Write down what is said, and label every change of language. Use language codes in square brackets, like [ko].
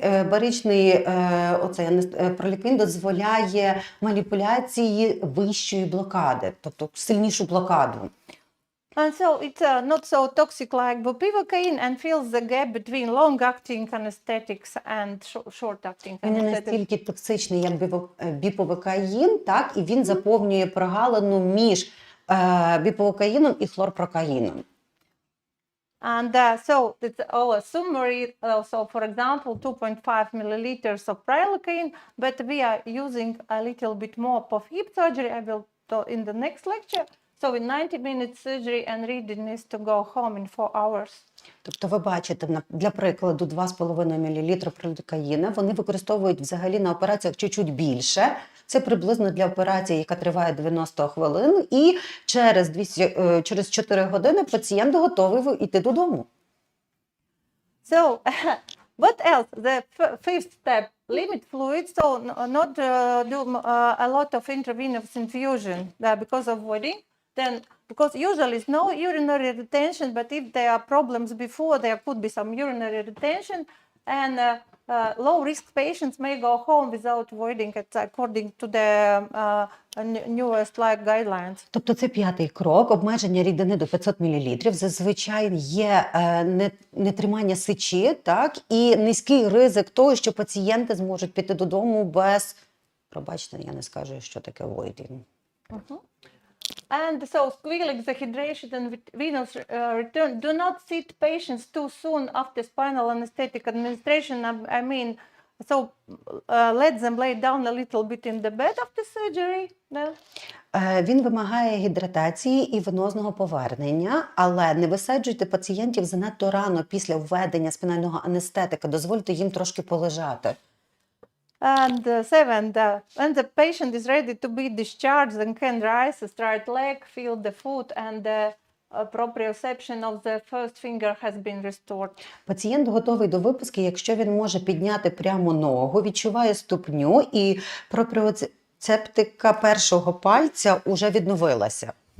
[uk] Баричний пролікаїн дозволяє маніпуляції вищої блокади, тобто сильнішу блокаду. [en] And so it's not so toxic like bupivacaine and fills the gap between long-acting anesthetics and short-acting [uk] Він не [en] anesthetics. [uk] настільки токсичний, як біповикаїн, так, і він заповнює прогалину між біповикаїном і хлорпрокаїном. [en] And so it's a summary. So for example, 2.5 milliliters of prilocaine, but we are using a little bit more for hip surgery. I will tell in the next lecture. So in 90-minute surgery and readiness to go home in 4 hours. [uk] Тобто ви бачите, для прикладу, 2,5 мл пролікаїна, вони використовують взагалі на операціях чуть-чуть більше. Це приблизно для операції, яка триває 90 хвилин, і через 4 години пацієнт готовий йти додому. [en] So what else? The fifth step, limit fluids. So not do a lot of intravenous infusion because of voiding. Then, because usually it's no urinary retention, but if there are problems before, there could be some urinary retention, and low-risk patients may go home without voiding, according to the newest guidelines. [uk] Тобто це 5-й крок, обмеження рідини до 500 мл. Зазвичай є нетримання сечі, так, і низький ризик того, що пацієнти зможуть піти додому без, пробачте, я не скажу, що таке voiding. [en] And so squeal exahydration and venous return. Do not sit patients too soon after spinal anesthetic administration. I mean, so let them lay down a little bit in the bed after surgery. [uk] Він вимагає гідратації і венозного повернення, але не висаджуйте пацієнтів занадто рано після введення спінального анестетика. Дозвольте їм трошки полежати. [en] And when the patient is ready to be discharged and can rise the right leg, feel the foot, and the proprioception of the first finger has been restored. [uk] Пацієнт готовий до виписки, якщо він може підняти прямо ногу, відчуває ступню і пропріоцептика першого пальця уже відновилася.